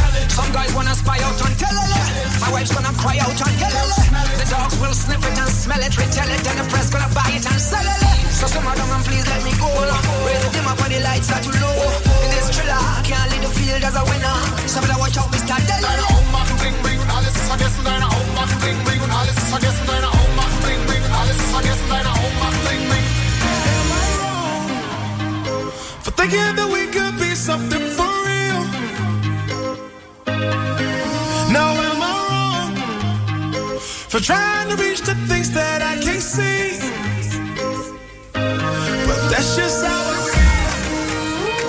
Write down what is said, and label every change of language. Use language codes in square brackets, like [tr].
[en] Some guys wanna spy out and tell it. My wife's gonna cry out and yell it. The dogs will sniff it and smell it, retell it, and the press gonna buy it and sell it. So sit down and please let me go. Raise the dim up when the lights are too low. In this thriller, I can't leave the field as a winner. So better watch out, Mr. Dell. [de] Deine Augen machen Bling Bling und alles ist vergessen. Deine Augen machen Bling Bling und alles ist vergessen. Deine Augen machen Bling Bling und alles ist vergessen. Deine Augen machen Bling Bling. [en] Thinking that we could be something for real. Now am I wrong for trying to reach the things that I can't see? But that's just how I feel.